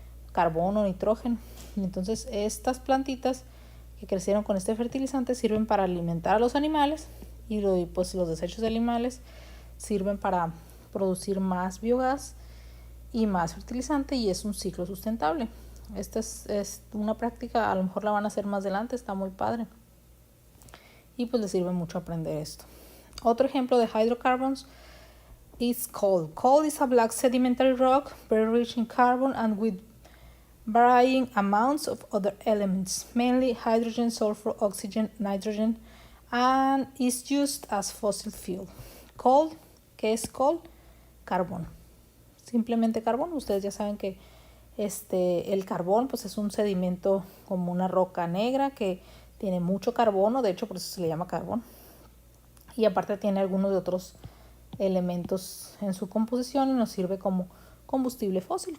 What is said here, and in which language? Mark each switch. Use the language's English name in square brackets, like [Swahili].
[Spanish] carbono, nitrógeno, y entonces estas plantitas que crecieron con este fertilizante sirven para alimentar a los animales, y pues los desechos de animales sirven para producir más biogás y más fertilizante, y es un ciclo sustentable. Esta es una práctica, a lo mejor la van a hacer más adelante, está muy padre y pues les sirve mucho aprender esto. Otro ejemplo de [English] hydrocarbons is coal. Coal is a black sedimentary rock very rich in carbon and with varying amounts of other elements, mainly hydrogen, sulfur, oxygen, nitrogen, and is used as fossil fuel. [Spanish] Coal, ¿qué es coal? Carbón, simplemente carbón. Ustedes ya saben que el carbón pues es un sedimento como una roca negra que tiene mucho carbono, de hecho por eso se le llama carbón, y aparte tiene algunos de otros elementos en su composición y nos sirve como combustible fósil.